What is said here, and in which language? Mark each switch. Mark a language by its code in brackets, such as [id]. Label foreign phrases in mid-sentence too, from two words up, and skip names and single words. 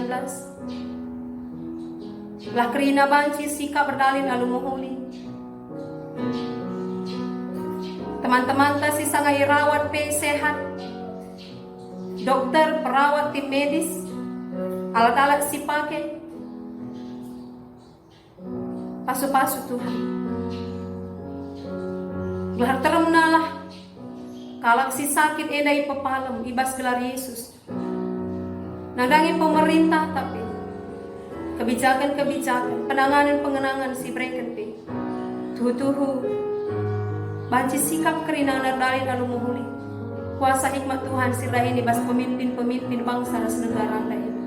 [btx] Lah kerina banci sikap berdalin lalu mohuli. Teman-teman tasi sangai rawat pe sehat. [id] Dokter, perawat, tim medis, alat-alat si pakai. [btx] Pasu-pasu Tuhan. Gelar teremnalah kalak si sakit edai pepalem ibas gelar Yesus. Nangdangi pemerintah tapi kebijakan-kebijakan penanganan si breken pe tuhu banci sikap kerina nardalin lalu muhuli kuasa hikmat Tuhan sirahin ibas [id] pemimpin-pemimpin bangsa dan negara lain.